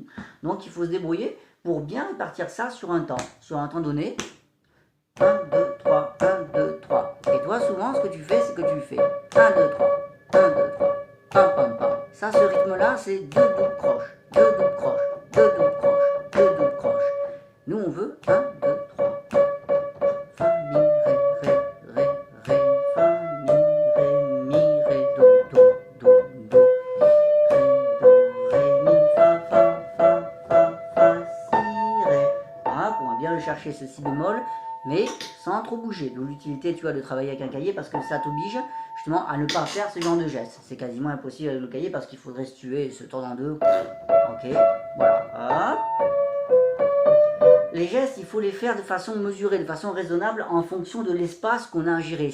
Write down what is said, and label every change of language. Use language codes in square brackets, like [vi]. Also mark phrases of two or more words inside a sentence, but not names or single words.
[fr] Donc il faut se débrouiller pour bien répartir ça sur un temps donné. 1, 2, 3, 1, 2, 3. Et toi, souvent, ce que tu fais, c'est que tu fais 1, 2, 3, 1, 2, 3, pam, pam, pam. Ça, ce rythme-là, c'est deux doubles croches, deux doubles croches, deux doubles croches, deux doubles croches. Nous, on veut 1, 2, 3. Fa, mi, ré, ré, ré, ré, fa, mi, ré, do, do, do, do. Ré, do, ré, mi, fa, si, ré. Voilà, on va bien le chercher, ce si bémol, mais sans trop bouger. D'où l'utilité, tu vois, de travailler avec un cahier parce que ça t'oblige justement à ne pas faire ce genre de gestes. C'est quasiment impossible avec le cahier parce qu'il faudrait se tuer et se tordre en deux. Ok, voilà. Hop. Les gestes, il faut les faire de façon mesurée, de façon raisonnable en fonction de l'espace qu'on a à gérer.